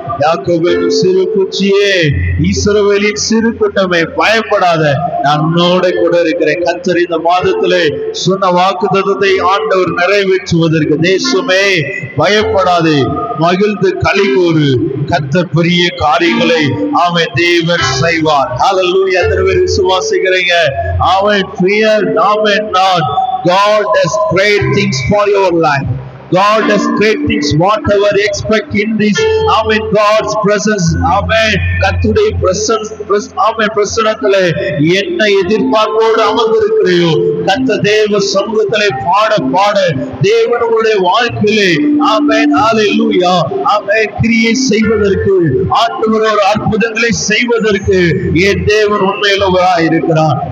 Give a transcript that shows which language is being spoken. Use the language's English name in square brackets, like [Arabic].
[Tamil] யாக்கோபென்னும் சிறு பூச்சியே, இஸ்ரவேலின் சிறு கூட்டமே, பயப்படாத, நான் உன்னோட கூட இருக்கிறேன். கர்த்தர் இந்த மாதத்திலே சொன்ன வாக்குத்தத்தத்தை ஆண்டவர் நிறைவேற்றுவதற்கு, தேசமே பயப்படாதே, மகிழ்ந்து களிகூறு, கர்த்தர் பெரிய காரியங்களை அவன் தேவன் செய்வார். ஹல்லேலூயா. எத்தனை பேர் விசுவாசிக்கிறீங்க? [English] அவன் fear not. God has great things for your life. God has great things, whatever you expect in this. Amen. God's presence. Amen. [Tamil] கர்த்தருடைய presence. Amen. பிரசன்னத்திலே என்ன எதிர்பார்ப்போடு அமர்ந்திருக்கிறீயோ, கர்த்தர் தேவ சமூகத்திலே பாட தேவனுடைய வாழ்க்கையிலே ஆமென் ஹல்லேலூயா ஆமென் கிரியை செய்வதற்கு, ஆண்டவரோட அற்புதங்களை செய்வதற்கு என் தேவன் உண்மையுள்ளவராய் இருக்கிறார்.